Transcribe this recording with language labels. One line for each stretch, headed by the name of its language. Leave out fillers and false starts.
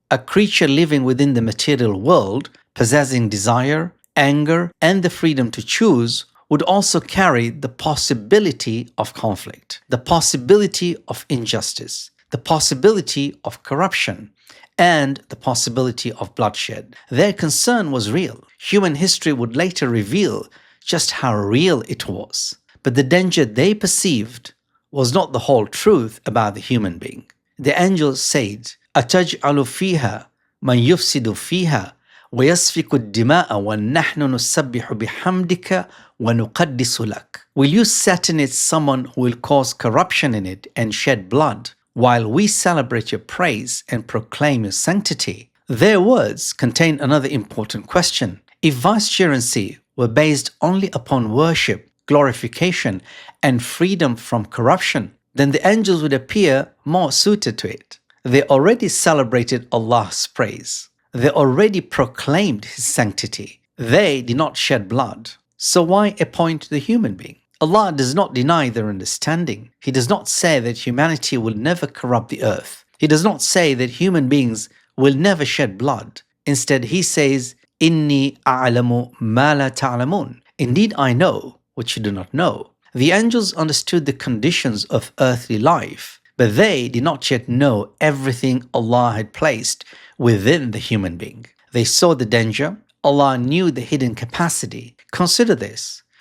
English: A creature living within the material world, possessing desire, anger, and the freedom to choose, would also carry the possibility of conflict, the possibility of injustice, the possibility of corruption, and the possibility of bloodshed. Their concern was real. Human history would later reveal just how real it was. But the danger they perceived was not the whole truth about the human being. The angels said,
Arabic: أَتَجْعَلُ فِيهَا مَنْ يُفْسِدُ فِيهَا وَيَسْفِكُ الدِّمَاءَ وَنَحْنُ نُسَبِّحُ بِحَمْدِكَ وَنُقَدِّسُ لَكَ.
English: Will you set in it someone who will cause corruption in it and shed blood, while we celebrate your praise and proclaim your sanctity? Their words contain another important question. If vicegerency were based only upon worship, glorification, and freedom from corruption, then the angels would appear more suited to it. They already celebrated Allah's praise. They already proclaimed His sanctity. They did not shed blood. So why appoint the human being? Allah does not deny their understanding. He does not say that humanity will never corrupt the earth. He does not say that human beings will never shed blood. Instead, He says,
Arabic: إِنِّي أَعْلَمُ مَا لَا تَعْلَمُونَ.
English: Indeed, I know what you do not know. The angels understood the conditions of earthly life, but they did not yet know everything Allah had placed within the human being. They saw the danger. Allah knew the hidden capacity. Consider this.